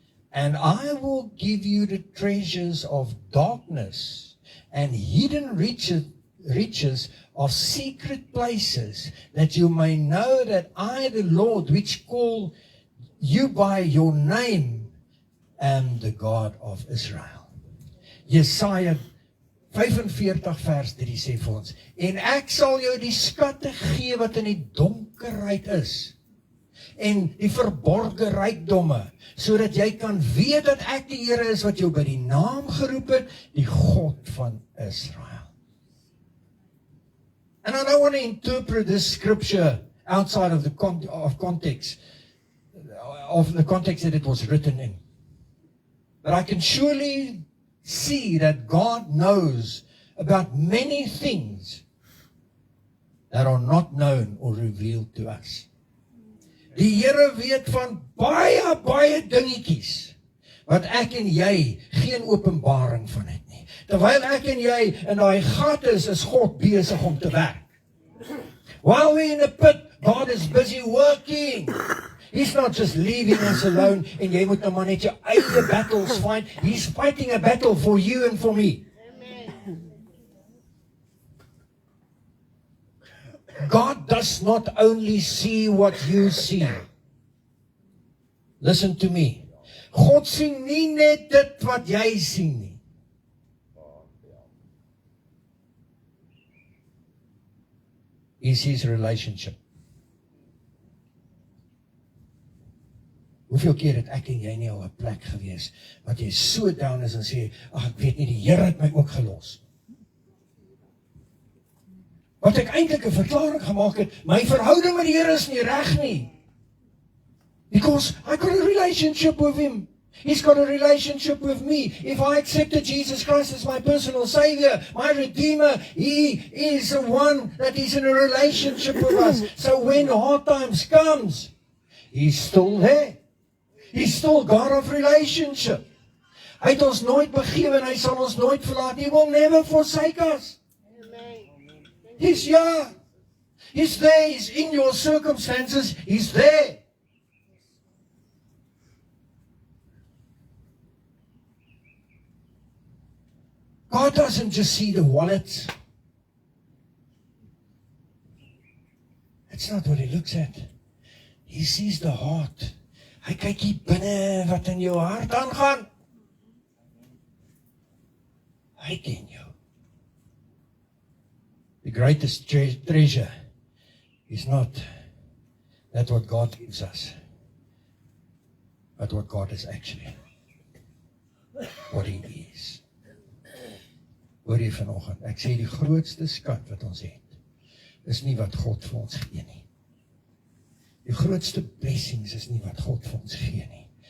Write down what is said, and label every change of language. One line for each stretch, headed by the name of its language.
English: And I will give you the treasures of darkness and hidden riches of secret places, that you may know that I, the Lord, which call you by your name, am the God of Israel.
Afrikaans: Jesaja 45 vers 3 sê vir ons, en ek sal jou die skatte gee wat in die donkerheid is, en die verborge rykdomme, sodat jy kan weet dat ek die Here is wat jou by die naam geroep het, die God van Israel.
English: And I don't want to interpret this scripture outside of the context that it was written in. But I can surely see that God knows about many things that are not known or revealed to us.
Afrikaans: Die Here weet van baie dingetjies wat ek en jy geen openbaring van het nie. Terwyl ek en jy in daai gat is God besig om te werk.
English: While we're in a pit, God is busy working. He's not just leaving us alone
Afrikaans: en jy moet nou maar net jou eie battles fight.
English: He's fighting a battle for you and for me. God does not only see what you see. Listen to me.
Afrikaans: God sien nie net dit wat jy sien nie.
English: He sees relationship.
Afrikaans: Hoeveel keer het ek en jy nie al 'n plek gewees wat jy so down is en sê, ag ek weet nie, die Here het my ook gelos. Wat ek eintlik 'n verklaring gemaak het, my verhouding met die Here is nie reg nie.
English: Because I got a relationship with Him. He's got a relationship with me. If I accepted Jesus Christ as my personal Savior, my Redeemer, He is the one that is in a relationship with us. So when hard times comes, He's still there. He's still God of relationship.
Afrikaans: Hy het ons nooit begewe en hy sal ons nooit verlaat.
English: He will never forsake us. He's here. He's there, He's in your circumstances, He's there. God doesn't just see the wallet. That's not what He looks at. He sees the heart.
Afrikaans: Hy kyk hier binne wat in jou hart aangaan. Hy ken jou.
English: The greatest treasure is not that what God gives us, but what God is actually. What He is.
Afrikaans: Hoor jy vanoggend, ek sê die grootste skat wat ons het, is nie wat God vir ons gee nie. Die grootste blessings is nie wat God vir ons gee nie.